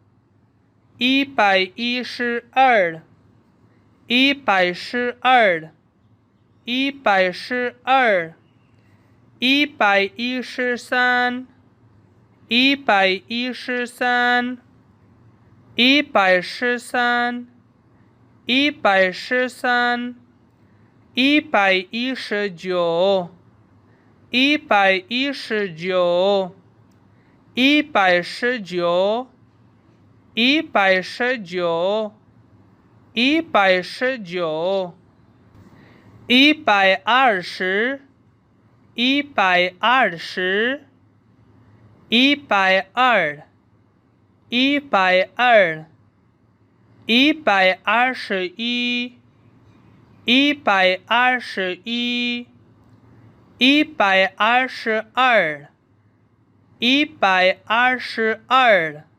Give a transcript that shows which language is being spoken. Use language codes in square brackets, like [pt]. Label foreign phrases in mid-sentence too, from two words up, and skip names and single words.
[zh] 一百一十二，一百十二，一百十二，一百一十三，一百一十三, 一百十三，一百十三，一百一十九，一百一十九，一百十九，一百十九，一百十九, 一百二十，一百二十，一百二，一百二，一百二十一，一百二十一，一百二十二，一百二十二,